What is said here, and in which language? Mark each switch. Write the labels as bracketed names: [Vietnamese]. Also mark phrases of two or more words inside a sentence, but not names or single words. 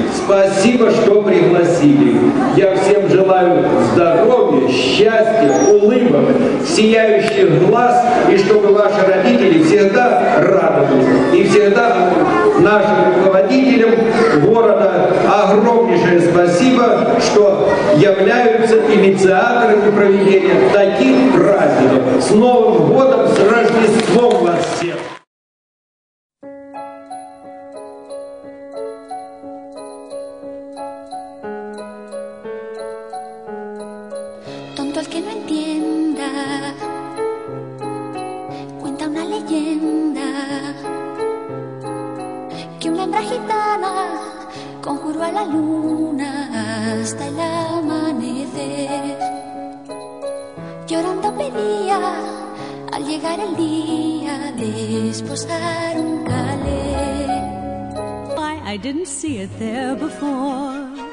[Russian] Спасибо, что пригласили. Я всем желаю здоровья, счастья, улыбок, сияющих глаз, и чтобы ваши родители всегда радовались. И всегда нашим руководителям города огромнейшее спасибо, что являются инициаторами проведения таких праздников. С Новым годом, с Рождеством вас всех! [Spanish] Tonto el que no entienda, cuenta una leyenda que una hembra gitana conjuró a la luna hasta el amanecer. Llorando pedía al llegar el día de esposar un calé. [English] Why I didn't see it there before.